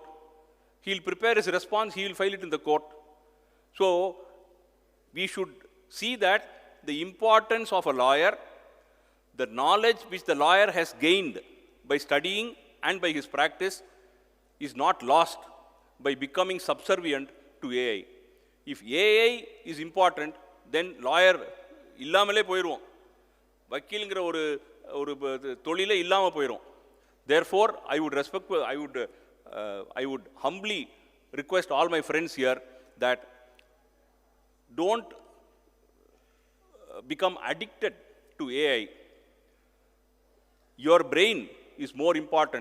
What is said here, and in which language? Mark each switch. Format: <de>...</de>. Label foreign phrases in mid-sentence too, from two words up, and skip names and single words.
<en>He will prepare his response, he will file it in the court. So, we should see that the importance of a lawyer, the knowledge which the lawyer has gained by studying and by his practice is not lost by becoming subservient to AI. If AI is important, then lawyer</en> <ta>இல்லாமலே போயிருவோம். வக்கீலுங்கற ஒரு தொழிலே இல்லாம போயிரும்.</ta> <en>Therefore, I would humbly request all my friends here that don't become addicted to AI. Your brain is more important.</en>